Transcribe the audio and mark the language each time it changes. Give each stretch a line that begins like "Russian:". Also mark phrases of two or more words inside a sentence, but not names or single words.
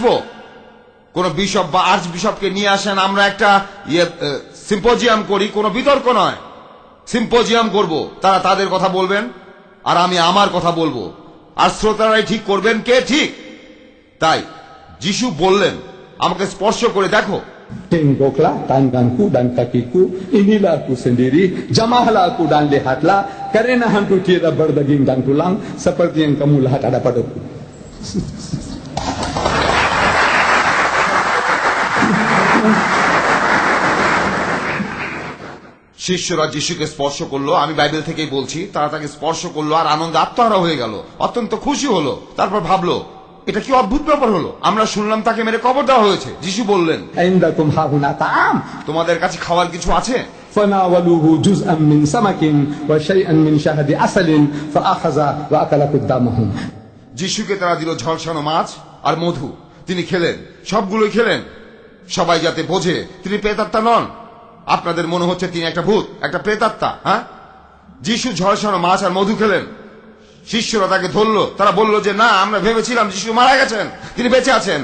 Bangla: কোন বিশপ বা আর্চ বিশপকে নিয়ে আসেন, আমরা একটা সিম্পোজিয়াম করি, কোনো বিতর্ক নয়, সিম্পোজিয়াম করব। তারা তাদের কথা বলবেন আর আমি আমার কথা বলবো, আর শ্রোতারাই ঠিক করবেন কে ঠিক। তাই যিশু বললেন, আমাকে স্পর্শ করে দেখো।
Indonesian: Tenggoklah tanganku dan kakiku, inilah aku sendiri, jamahlah aku dan lihatlah, karena hantu tiada berdaging dan tulang, seperti yang kamu lihat ada padaku.
Bangla: শিষ্যরা যিশুকে স্পর্শ করলো, আমি বাইবেল থেকেই বলছি, তারা তাকে স্পর্শ করলো আর আনন্দে আত্মহারা হয়ে গেল, অত্যন্ত খুশি হলো। তারপর ভাবলো এটা কি অদ্ভুত ব্যাপার হলো, আমরা শুনলাম তাকে মেরে কবর দেওয়া হয়েছে। যিশু বললেন, তোমাদের কাছে খাওয়ার কিছু আছে?
Arabic: فناولوه جزءا من سمك وشيئا من شهد عسل فأخذ وأكل قدامهم.
Bangla: যিশুকে তারা দিল ঝলসানো মাছ আর মধু, তিনি খেলেন, সবগুলোই খেলেন। সবাই যাতে বোঝে তিনি প্রেতাত্মা নন। আপনাদের মনে হচ্ছে তিনি একটা ভূত, একটা প্রেতাত্মা। হ্যাঁ, যিশু ঝলসানো মাছ আর মধু খেলেন। শিষ্যরা তাকে ধরলো, তারা বলল যে না, আমরা ভেবেছিলাম যিশু মারা গেছেন, তিনি বেঁচে আছেন।